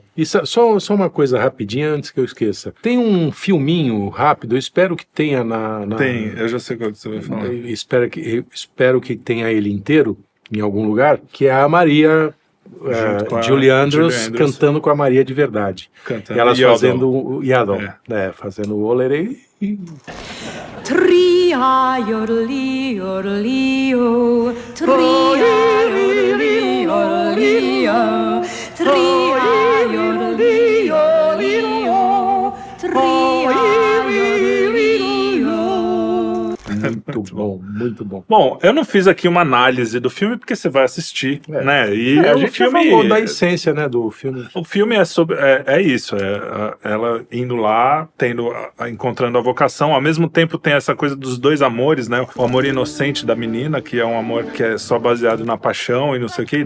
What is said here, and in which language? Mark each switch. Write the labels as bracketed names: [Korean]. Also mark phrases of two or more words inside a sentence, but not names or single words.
[Portuguese] E só uma coisa rapidinha antes que eu esqueça. Tem um filminho rápido, eu espero que tenha Tem, eu já sei qual que você vai falar. Eu espero que tenha ele inteiro em algum lugar, que é a Maria Junto com a Julie Andrews Julie Andrews. cantando com a Maria de verdade. Cantando E elas Yodel. fazendo o Yadon, fazendo o olerei. Tria yorli yorlio, tria yorli yorlio, tria yorli yorlio, tria yorli yorlio. Muito bom, muito bom. Bom, eu não fiz aqui uma análise do filme porque você vai assistir, né? E a o gente já filme, falou da essência, né, do filme. o filme é sobre, é isso, ela indo lá, encontrando a vocação. Ao mesmo tempo tem essa coisa dos dois amores, né? O amor inocente da menina, que é um amor que é só baseado na paixão e não sei o que, e dá